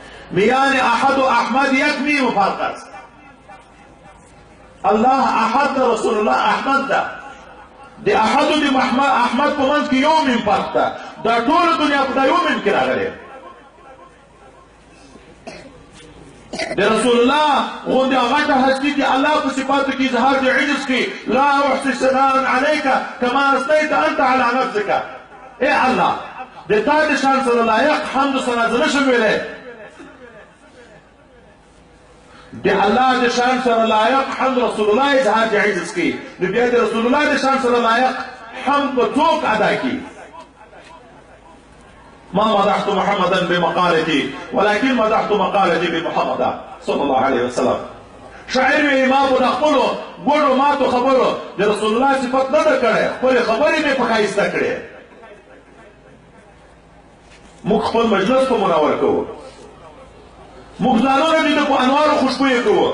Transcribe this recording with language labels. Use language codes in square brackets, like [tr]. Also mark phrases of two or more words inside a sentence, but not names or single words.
[fa] میان احد و احمد یک نیم فرق است. [ps] الله احد ده، رسول الله احمد ده. د احد و د احمد په منځ کې یو نیم فرق ده. دا ټوله دنیا په دا یو نیم کې راغلی. د رسول الله غوندې غټه هستي د الله په صفاتو کې اظهار د عجز کې [ar] لا احصي ثناء عليك كما اثنيت انت على نفسك. [ps] ای الله د تا د شان سره لایق حمد و ثنا زه نشم ویلی. د الله د شان سره لایق حمد رسول الله اظهار د عجز کې، نو بیا د رسول الله د شان سره لایق حمد به څوک ادا کړي؟ [ar] ما مدحت محمدا بمقالتي ولكن مدحت مقالتي بمحمد صلى الله عليه وسلم. [ps] شاعر وی ما په خپلو ګوډو ماتو خبرو د رسول الله صفت نه ده کړې، خپلې خبرې مې په ښایسته کړې. موږ خپل مجلس په منور کوو، موږ ځانونه دې په انوارو خوشبویه کوو.